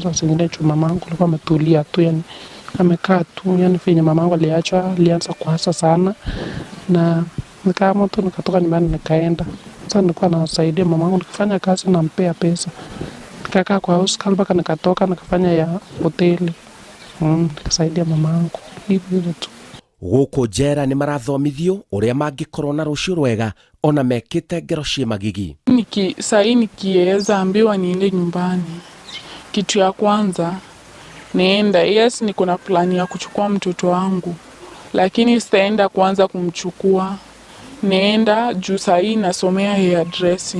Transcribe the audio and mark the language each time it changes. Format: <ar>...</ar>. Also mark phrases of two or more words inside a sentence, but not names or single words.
<sw>Sasa zingine juu mamangu alikuwa ametulia tu, yani amekaa tu, yani venye mamangu alianza kuhasa sana na nikaamua tu nikatoka nyumbani nikaenda. Sasa nilikuwa nasaidia mamangu nikifanya kazi nampea pesa. Nikakaa kwa</sw> <en>house girl</en> <sw>mpaka nikatoka nikafanya ya hoteli. Nikasaidia mamangu hivyo tu.</sw> <ki>Gũkũ njera nĩ marathomithio ũrĩa mangĩkorwo na rũciũ rwega ona mekĩte ngero cia magigi.</ki> <sw>Sahii nikiweza ambiwa niende nyumbani, kitu ya kwanza naenda. Yes, niko na plani ya kuchukua mtoto wangu, lakini sitaenda kwanza kumchukua. Naenda juu sahii nasomea hairdressing.</sw>